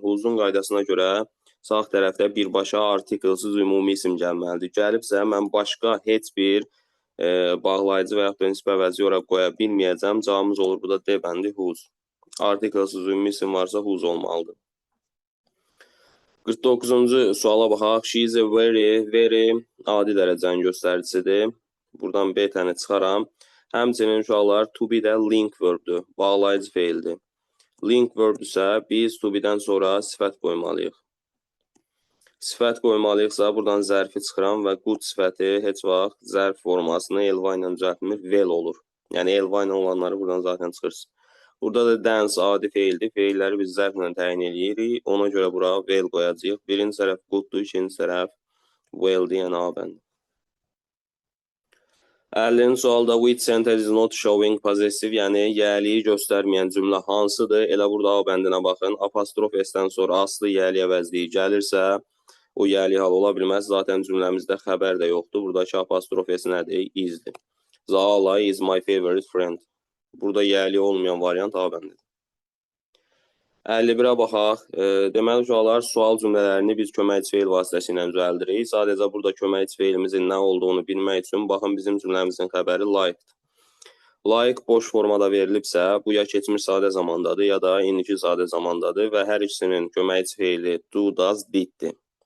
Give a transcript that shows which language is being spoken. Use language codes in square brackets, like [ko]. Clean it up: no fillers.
[az] Who's-un qaydasına görə sağ tərəfdə birbaşa artiklsız ümumi isim gəlməlidir. Gəlibsə, mən başqa heç bir bağlayıcı və yaxud da nisbə əvəzi ora qoya bilməyəcəm. Cavabımız olur burada D bəndi whose. Artiklsız ümumi isim varsa whose olmalıdır. 49-cu suala baxaq. [en] She is a very [az] adi dərəcənin göstəricisidir. Buradan B təni çıxaram. Həmçinin uşaqlar to be də link verbdur. Bağlayıcı feildir. Link verbdürsə biz to be-dən sonra sifət qoymalıyıq. Sifət qoymalıyıqsa buradan zərfi çıxıram və good sifəti heç vaxt zərf formasını elva ilə düzəltmir, well olur. Yəni elva ilə olanları buradan zaten çıxırsın. Burada da dance adi feildir. Feilləri biz zərflə təyin edirik. Ona görə bura well qoyacağıq. Birinci tərəf gooddur, ikinci tərəf welldir, yəni A bəndi. 50-ci sualda [en] which sentence is not showing possessive, [az] yəni yəliyi göstərməyən cümlə hansıdır? Elə burada A bəndinə baxın. Apostrof S-dən sonra aslı yəli əvəzliyi gəlirsə, o yəli hal ola bilməz. Zaten cümləmizdə xəbər də yoxdur. Buradakı apostrof S nədir? Is'dir. [en] Zala is my favorite friend. [az] Burada yəli olmayan variant A bəndidir. 51-ə baxaq. Deməli, uşaqlar, sual cümlələrini biz köməkçi feil vasitəsilə düzəldirik. Sadəcə burada köməkçi feilimizin nə olduğunu bilmək üçün, baxın, bizim cümləmizin xəbəri like-dir. Like boş formada verilibsə, bu ya keçmiş sadə zamandadır, ya da indiki sadə zamandadır və hər ikisinin köməkçi feili do, does, did-dir.